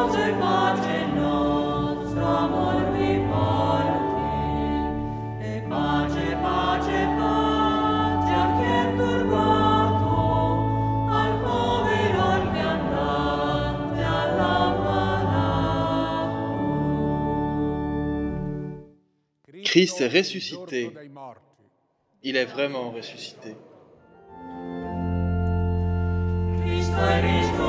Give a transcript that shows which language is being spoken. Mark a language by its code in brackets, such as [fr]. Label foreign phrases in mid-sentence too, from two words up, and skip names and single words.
[it] pace nostra morbi porti, e pace, pace, pace a chi è turbato, al povero al viandante, all'ammalato. [fr] Christ est ressuscité. Il est vraiment ressuscité. [it] Cristo è risorto